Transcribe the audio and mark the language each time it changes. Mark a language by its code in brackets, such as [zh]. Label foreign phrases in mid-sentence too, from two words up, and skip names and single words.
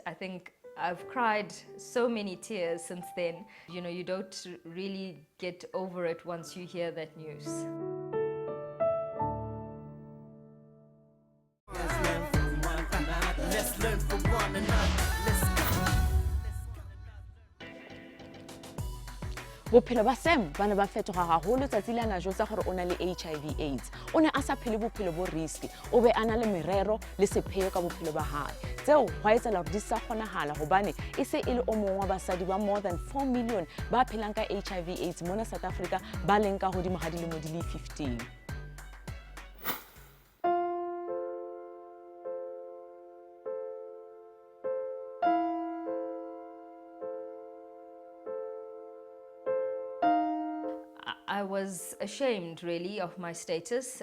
[en] I think I've cried so many tears since then. You know, you don't really get over it once you hear that news. Let's learn from one another. Let's go. [st] bophelo ba Sam ba ne ba fetoga gagolo tsatsi le a na jotsa gore o na le HIV AIDS. O ne a sa phele bophelo bo risky, o be a na le merero le sepheo ka bophelo ba hae. Tseo go etsela gore di sa kgonagala gobane e se e le o mongwe wa basadi ba [en] more than 4 million [st] ba phelang ka HIV AIDS mona South Africa, ba leng ka godimo ga dilemo di le 15. [en] I was ashamed really of my status.